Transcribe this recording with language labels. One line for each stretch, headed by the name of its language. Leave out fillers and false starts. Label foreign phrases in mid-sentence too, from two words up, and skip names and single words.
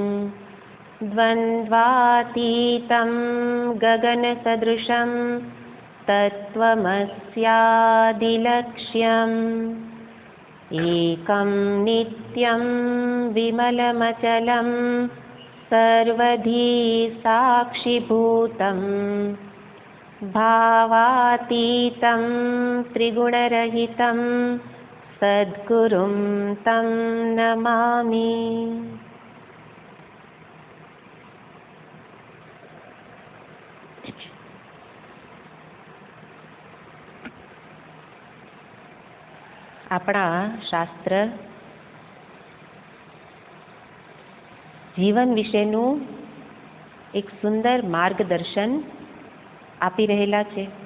Sanskrit: द्वन्द्वातीतं गगनसदृशं तत्त्वमस्यादिलक्ष्यम् एकं नित्यं विमलमचलं सर्वधी साक्षिभूतं भावातीतं त्रिगुणरहितं सद्गुरुं तं नमामि।
Gujarati: આપણા શાસ્ત્ર જીવન વિશેનું એક સુંદર માર્ગદર્શન આપી રહેલા છે